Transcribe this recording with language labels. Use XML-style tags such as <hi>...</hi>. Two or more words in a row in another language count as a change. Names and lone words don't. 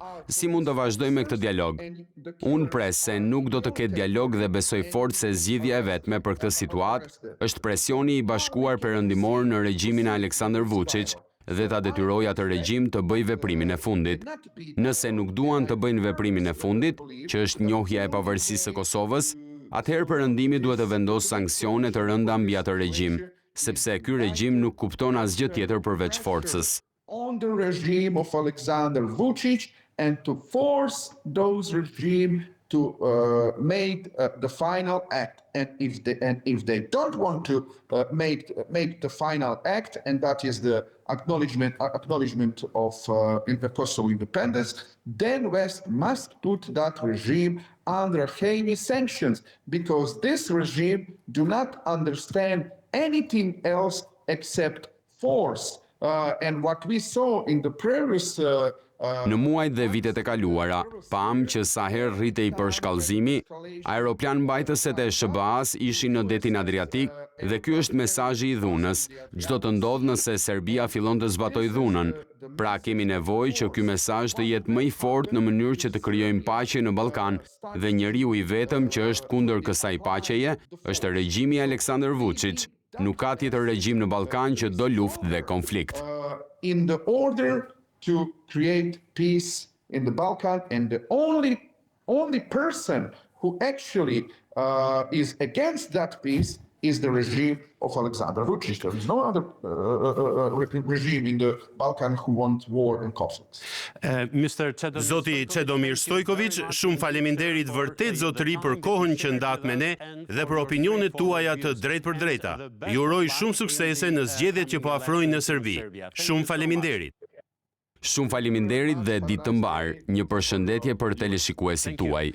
<sq>Si mund të vazhdoj me këtë dialog? Unë pres se nuk do të ketë dialog dhe besoj fort se zgjidhja e vetme për këtë situatë është presioni i Bashkuar Perëndimor në regjimin e Aleksandar Vučić dhe ta detyroj atë regjim të bëjë veprimin e fundit. Nëse nuk duan të bëjnë veprimin e fundit, që është njohja e pavarësisë së Kosovës, atëherë Perëndimi duhet të vendosë sanksione të rënda mbi atë regjim, sepse ky regjim nuk kupton asgjë tjetër përveç forcës.</sq> <en>On the regime of Alexander Vučić and to force those regime to make the final act, and if they don't want to make the final act, and that is the acknowledgement of Kosovo independence, then West must put that regime under heavy sanctions, because this regime do not understand anything else except force. And what we saw in the previous</en> <sq>Në muajt dhe vitet e kaluara, pam që sa herë rritej përshkallëzimi, aeroplan mbajtëset e SBA-s ishin në detin Adriatik dhe ky është mesazhi i dhunës. Çdo të ndodh nëse Serbia fillon të zbatojë dhunën. Pra kemi nevojë që ky mesazh të jetë më i fortë në mënyrë që të krijojmë paqe në Ballkan dhe njeriu i vetëm që është kundër kësaj paqeje është regjimi i Aleksandar Vučić. Nuk ka tjetër regjim në Ballkan që do luftë dhe konflikt.</sq> <en>In the order to create peace in the Balkan, and the only person who actually is against that peace is the regime of Alexander Vučić. There is no other regime in the Balkan who wants war and conflict.</en> <sq>Zoti Čedomir Stojkovic, shumë faleminderit vërtet zotëri për kohën që ndat me ne dhe për opinionet tuaja të drejt për drejta. Ju uroj shumë suksese në zgjedhjet që po afrojnë në Serbi. Shumë faleminderit. Shumë faleminderit dhe ditë të mbar. Një përshëndetje për teleshikuesit tuaj.</sq>